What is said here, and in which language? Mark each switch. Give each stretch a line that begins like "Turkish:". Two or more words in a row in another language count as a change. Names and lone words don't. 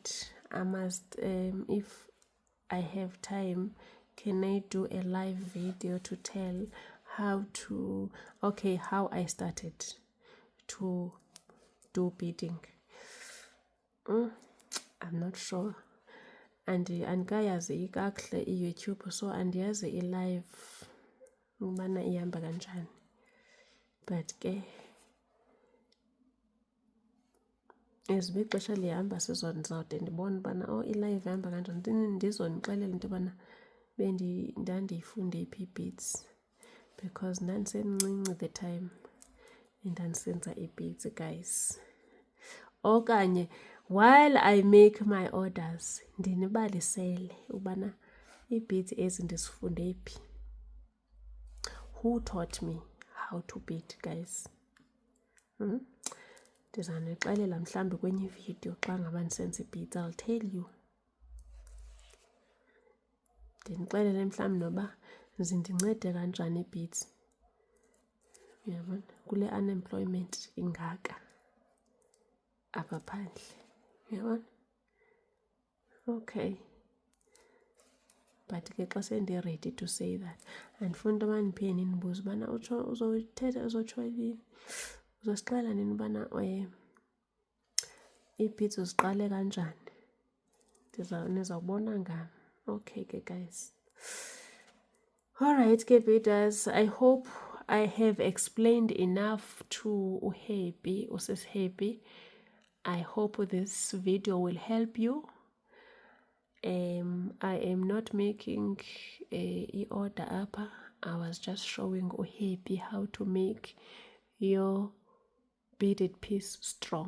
English: I must, if I have time, can I do a live video to tell how I started to do beading. I'm not sure.
Xhosa: And andikayazi kakuhle i-YouTube, so andiyazi i-live ubana ihamba kanjani. But ke ezibe ixesha lihamba sizawude ndibona ubana i-live ihamba kanjani, ndizonixelela into yobana ndandiyifunde ii-beads, because ndandisemncinci
English: the time
Xhosa: ndandisenza ii-beads, guys. Okanye
English: while I make my orders
Xhosa: ndinibalisele ubana ii-beads ezi ndizifunde phi.
English: Who taught me how to bead, guys?
Xhosa: Ndizanixelela mhlawumbi kwenye ivideo xa ngaba ndisenza ii-beads.
English: I'll tell you.
Xhosa: Ndinixelele mhlawumbi noba zindincede kanjani ii-beads. Uyabona kule unemployment ingaka apha phandle. Uyabona? Okay.
English: But
Xhosa: ke xa sendiready
English: to say that,
Xhosa: andifuni into yoba ndiphinde ndinibuze ubana uzotsho yini, uzosixelela nini ubana ii-beads uziqale kanjani. Nizawubona ngam. Okay ke, guys.
English: Alright ke, beaders, I hope I have explained enough to uHappy, uSis Happy. I hope this video will help you. I am not making a order upper. I was just showing uHappy how to make your beaded piece strong.